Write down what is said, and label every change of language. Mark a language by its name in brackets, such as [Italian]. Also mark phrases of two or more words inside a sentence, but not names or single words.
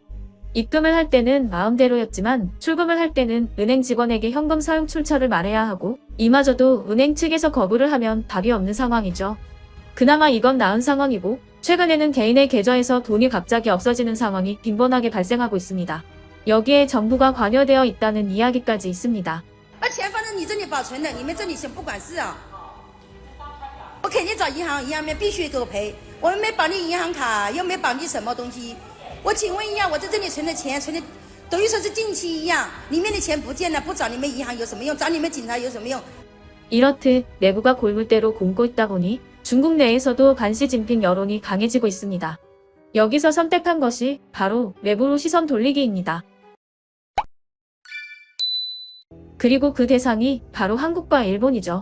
[Korean] 입금을 할 때는 마음대로였지만 출금을 할 때는 은행 직원에게 현금 사용 출처를 말해야 하고 이마저도 은행 측에서 거부를 하면 답이 없는 상황이죠. 그나마 이건 나은 상황이고 최근에는 개인의 계좌에서 돈이 갑자기 없어지는 상황이 빈번하게 발생하고 있습니다. 여기에 정부가 관여되어 있다는 이야기까지 있습니다. [Chinese] 把钱放在你这里保存的，你们这里先不管事啊。我肯定找银行，银行面必须给我赔。我们没绑你银行卡，又没绑你什么东西。我请问一下，我在这里存的钱，存的等于说是定期一样，里面的钱不见了，不找你们银行有什么用？找你们警察有什么用？ [Korean] 이렇듯 내부가 골물대로 굼고 있다 보니 중국 내에서도 반시진핑 여론이 강해지고 있습니다. 여기서 선택한 것이 바로 외부로 시선 돌리기입니다. 그리고 그 대상이 바로 한국과 일본이죠.